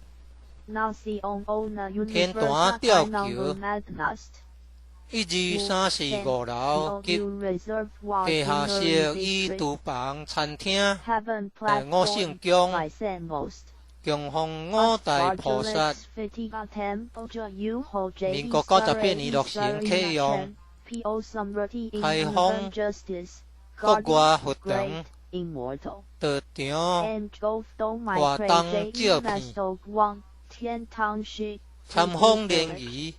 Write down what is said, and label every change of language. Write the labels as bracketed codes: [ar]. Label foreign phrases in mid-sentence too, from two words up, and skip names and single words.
[zh] 天坛吊桥12345楼及地下室与厨房餐厅5圣宫供奉五大菩薩。民國98年落成啟用，開放國外活動道場活動照片，參訪聯誼。